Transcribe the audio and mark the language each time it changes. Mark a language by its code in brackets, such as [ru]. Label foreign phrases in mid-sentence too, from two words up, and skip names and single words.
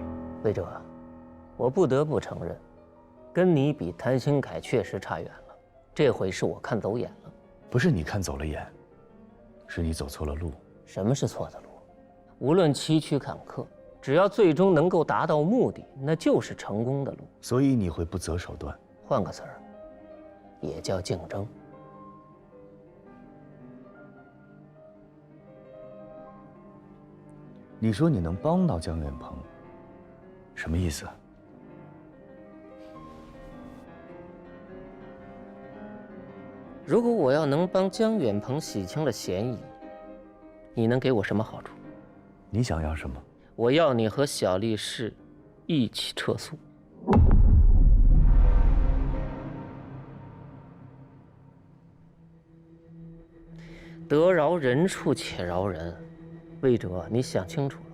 [zh] 魏哲，我不得不承认，跟你比，谭鑫凯确实差远了。这回是我看走眼了。不是你看走了眼，是你走错了路。什么是错的路？无论崎岖坎坷，只要最終能夠達到目的，那就是成功的路。所以你會不擇手段。換個詞兒，也叫競爭。你說你能幫到江遠鵬，什麼意思？如果我要能幫江遠鵬洗清了嫌疑，你能給我什麼好處？你想要什麼？我要你和小力士一起撤訴。得饒人處且饒人，魏哲，你想清楚了。